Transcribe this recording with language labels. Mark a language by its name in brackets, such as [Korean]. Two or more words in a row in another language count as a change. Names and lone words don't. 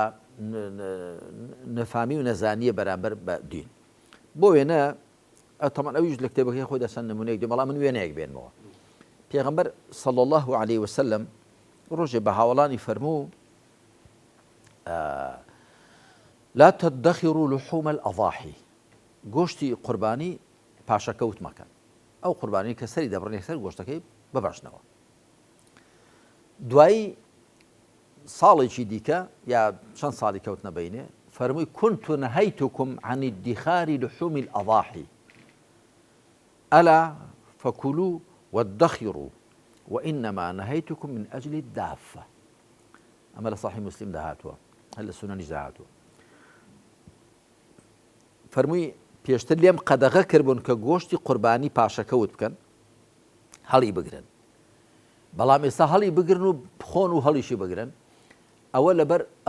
[Central Kurdish] نەفامی و نەزانیە بەرامبەر بە دین بۆ وێنە تەمان ئەویش لە کتێبەکەی خۆی دەسەن نمونەیەک دێ بەڵام من وێنەیەک بێنمەوە پێغەمبەر [Arabic] صلی الله عليه وسلم [Central Kurdish] ڕۆژێ بە هاوڵانی فەرموو [Arabic] لا تدخروا لحوم الأضاحي [Central Kurdish] گۆشتی قوربانی پاشەکەوت مەکەن ئەو قوربانی کە سەری دەبڕن یەکسەر گۆشتەکەی ببەشنەوە دوایی ساڵێکی دیکە یا چەند ساڵی کەوتنە بەینێ فەرمووی [Arabic] كنت نهيتكم عن ادخار لحوم الأضاحي ألا فكلوا وادخروا وإنما نهيتكم من أجل الدافة [Central Kurdish] ئەمە لە صحیح مسلم داهاتووە هەر لە سونەنیش داهاتووە فەرمووی پێشتر لێم قەدەغە کردبوون کە گۆشتی قوربانی پاشەکەوت بکەن هەڵی بگرن بەڵام ئێستا هەڵی بگرن و بخۆن و هەڵیشی بگرن ئەوە لەبەر ئەو